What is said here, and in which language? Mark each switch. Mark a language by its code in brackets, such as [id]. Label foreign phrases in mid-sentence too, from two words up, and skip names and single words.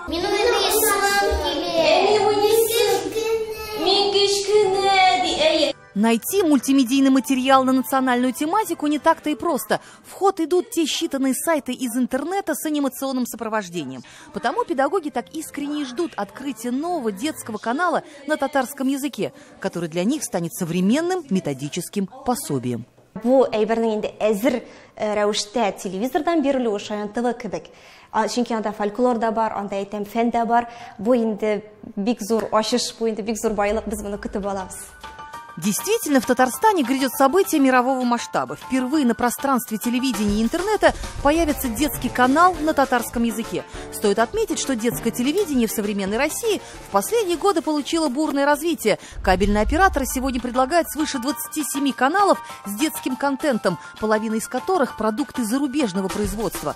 [ru] Найти мультимедийный материал на национальную тематику не так-то и просто. В ход идут те считанные сайты из интернета с анимационным сопровождением. Потому педагоги так искренне и ждут открытия нового детского канала на татарском языке, который для них станет современным методическим пособием. [tt] Bu әйбернең инде әзер рәвештә телевизордан бирелү Шаян ТВ кебек. Чөнки анда фольклор да бар, анда әйтәм фән дә бар. Бу инде бик зур ачыш, бу инде бик зур байлык, без моны көтеп алабыз. [ru] Действительно, в Татарстане грядет событие мирового масштаба. Впервые на пространстве телевидения и интернета появится детский канал на татарском языке. Стоит отметить, что детское телевидение в современной России в последние годы получило бурное развитие. Кабельные операторы сегодня предлагают свыше 27 каналов с детским контентом, половина из которых продукты зарубежного производства.